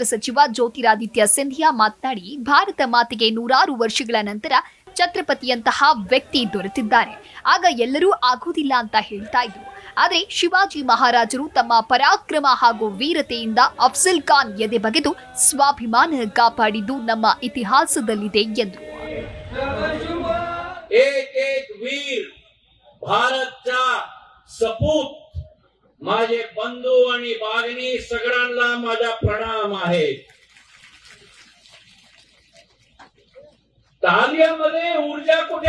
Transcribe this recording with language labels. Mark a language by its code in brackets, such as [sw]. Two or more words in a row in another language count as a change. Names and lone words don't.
[kn] ಸಚಿವ ಜ್ಯೋತಿರಾದಿತ್ಯ ಸಿಂಧಿಯಾ ಮಾತನಾಡಿ, ಭಾರತ ಮಾತೆಗೆ 100 ವರ್ಷಗಳ ನಂತರ ಛತ್ರಪತಿಯಂತಹ ವ್ಯಕ್ತಿ ದೊರೆತಿದ್ದಾರೆ. ಆಗ ಎಲ್ಲರೂ ಆಗೋದಿಲ್ಲ ಅಂತ ಹೇಳ್ತಾ ಇದ್ರು. ಆದರೆ ಶಿವಾಜಿ ಮಹಾರಾಜರು ತಮ್ಮ ಪರಾಕ್ರಮ ಹಾಗೂ ವೀರತೆಯಿಂದ ಅಫ್ಜಲ್ ಖಾನ್ ಎದೆ ಬಗೆದು ಸ್ವಾಭಿಮಾನ ಕಾಪಾಡಿದ್ದು ನಮ್ಮ ಇತಿಹಾಸದಲ್ಲಿದೆ ಎಂದರು. [mr] माझे बंधू आणि भगिनी सगळ्यांना माझा प्रणाम आहे. तालियामध्ये ऊर्जा कुठे?